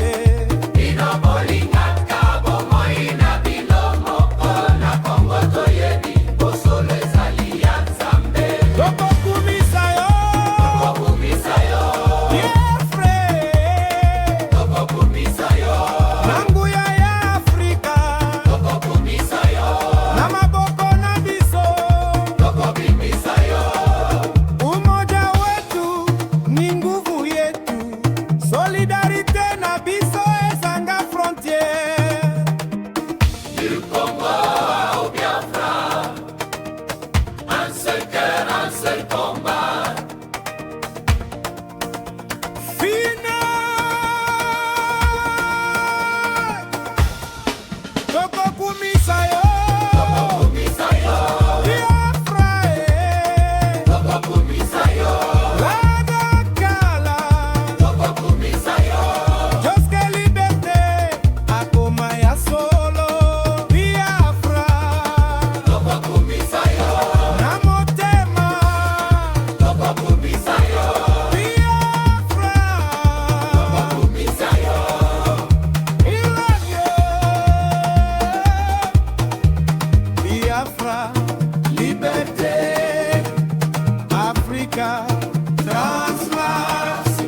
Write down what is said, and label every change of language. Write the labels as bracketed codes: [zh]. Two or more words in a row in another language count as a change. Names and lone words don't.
[ln] Bino bolingaka bomoi na bino moko, na Kongo toyebi bosolo ezali ya Nzambe. Tokokumisa yo, tokokumisa yo. Biafra tokokumisa yo. na nguya ya Afrika, tokokumisa yo. na maboko na biso. tokobimisa yo. [sw] Umoja wetu ni nguvu yetu, [ln] solidarite na biso ezanga frontiere. [fr] Du Congo au Biafra, un seul cœur, un seul combat. [ln] Final tokokumisa yo, tokokumisa yo. Biafra tokokumisa yo. Lagakala tokokumisa yo. Joske Liberté akoma ya solo. Biafra tokokumisa yo. na motema, tokokumisa yo. Biafra tokokumisa yo. [fr] Irage. Biafra liberté, [en] Africa transformation.